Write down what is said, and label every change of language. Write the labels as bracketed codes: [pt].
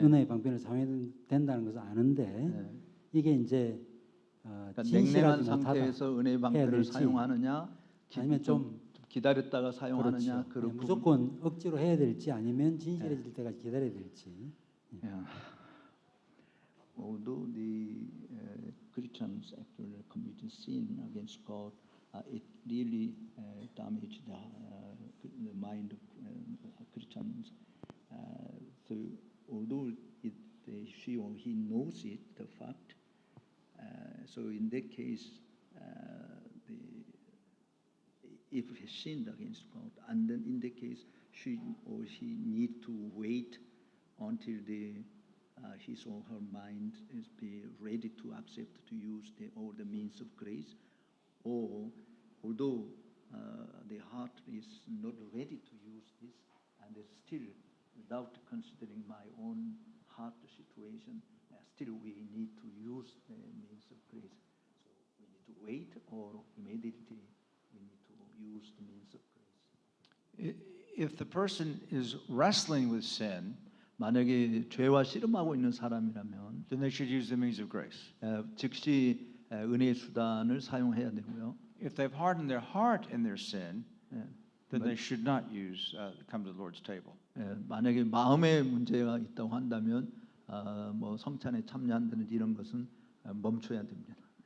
[ko] 은혜의 방편을 사용된다는 것을 아는데 이게 이제 그러니까 냉랭한 진실하지 못하다. 상태에서 은혜의 방편을 될지, 사용하느냐 아니면 좀 기다렸다가 사용하느냐 그렇죠. 그런 무조건 억지로 해야 될지 아니면 진실해질 때까지 기다려야 될지. [en] Yeah. Although the Christians actually committed sin against God, it really damaged the mind of Christians. So although she or he knows it, the fact, so in that case, if he sinned against God, and then in that case, she or he need to wait until his or her mind is be ready to accept to use all the means of grace, or although the heart is not ready to use this, and it's still without considering my own heart situation, still we need to use the means of grace. So we need to wait, or immediately we need to use the means of grace. If the person is wrestling with sin, [ko] 만약에 죄와 씨름하고 있는 사람이라면 [en] then they should use the means of grace. [ko] 즉시 은혜의 수단을 사용해야 되고요. [en] If they've hardened their heart in their sin, [ko] 예, [en] then they should not come to the Lord's table. [ko] 만약에 마음에 문제가 있다고 한다면 뭐 성찬에 참여한다든지 이런 것은 멈춰야 됩니다.